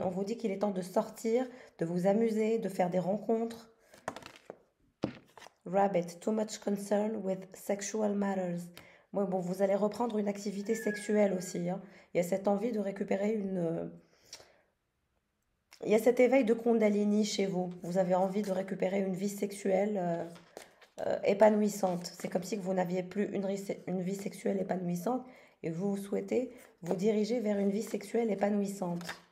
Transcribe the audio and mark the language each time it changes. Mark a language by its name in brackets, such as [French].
[French] On vous dit qu'il est temps de sortir, de vous amuser, de faire des rencontres. [English] Rabbit, too much concern with sexual matters. [French] Bon, vous allez reprendre une activité sexuelle aussi. Hein. Il y a cette envie de récupérer il y a cet éveil de Kundalini chez vous. Vous avez envie de récupérer une vie sexuelle épanouissante. C'est comme si vous n'aviez plus une vie sexuelle épanouissante et vous souhaitez vous diriger vers une vie sexuelle épanouissante.